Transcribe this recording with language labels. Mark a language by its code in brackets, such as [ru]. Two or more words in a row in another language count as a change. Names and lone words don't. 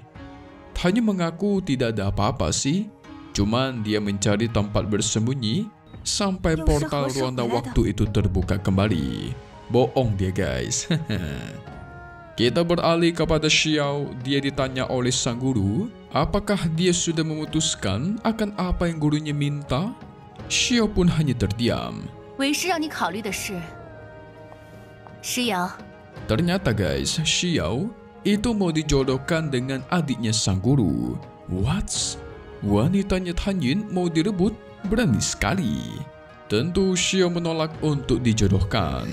[id] Tan Yun mengaku tidak ada apa-apa sih, cuman dia mencari tempat bersembunyi sampai portal ruang dan waktu itu terbuka kembali. Bohong dia guys. Kita beralih kepada Xiao. Dia ditanya oleh sang guru apakah dia sudah memutuskan akan apa yang gurunya minta. Xiao pun hanya terdiam. [zh] 为师让你考虑的是，石瑶。 [id] Ternyata guys, Xiao itu mau dijodohkan dengan adiknya sang guru. What? Wanitanya Tan Yin mau direbut? Berani sekali. Tentu Xiao menolak untuk dijodohkan.